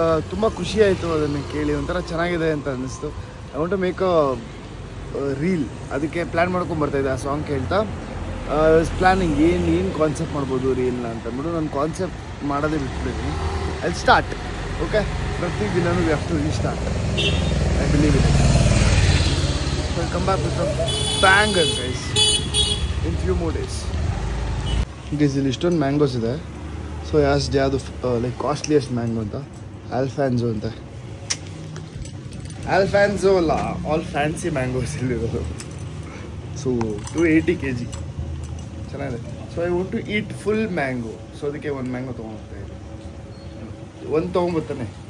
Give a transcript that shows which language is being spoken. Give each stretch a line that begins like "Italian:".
Kannada: ತುಂಬ ಖುಷಿ ಆಯಿತು ಅದನ್ನು ಕೇಳಿ, ಒಂಥರ ಚೆನ್ನಾಗಿದೆ ಅಂತ ಅನ್ನಿಸ್ತು.
English: I want to make a reel.
Kannada: ಅದಕ್ಕೆ ಪ್ಲ್ಯಾನ್ ಮಾಡ್ಕೊಂಡು ಬರ್ತಾಯಿದ್ದೆ ಆ ಸಾಂಗ್ ಕೇಳ್ತಾ. ಪ್ಲ್ಯಾನಿಂಗ್ ಏನು ಕಾನ್ಸೆಪ್ಟ್ ಮಾಡ್ಬೋದು ರೀಲ್ನ ಅಂತಂದ್ಬಿಟ್ಟು ನಾನು ಕಾನ್ಸೆಪ್ಟ್ ಮಾಡೋದೇ ಬಿಟ್ಬಿಟ್ಟಿದ್ದೀನಿ.
English: I start.
Kannada: ಓಕೆ, ಪ್ರತಿದಿನವೂ
English: We have to start. I believe in it. So I'll come back with some bangers guys in few more days.
Kannada: Guys, ಇಲ್ಲಿ ಇಷ್ಟೊಂದು ಮ್ಯಾಂಗೋಸ್ ಇದೆ. ಸೊ ಯಾವುದು
English: like costliest mango
Kannada: ಅಂತ ಆಲ್ಫಾನ್ಸೋ ಅಂತ. Alfonso ಅಲ್ಲ, all fancy mangoes ಇಲ್ಲಿರೋದು. So 280 kg ಚೆನ್ನಾಗಿದೆ.
English: So I want to eat full mango.
Kannada: So ಅದಕ್ಕೆ ಒಂದು ಮ್ಯಾಂಗೋ ತೊಗೊಂಡ್ಬರ್ತಾ ಇದ್ದೀನಿ. ಒಂದು ತೊಗೊಂಡ್ಬರ್ತಾನೆ.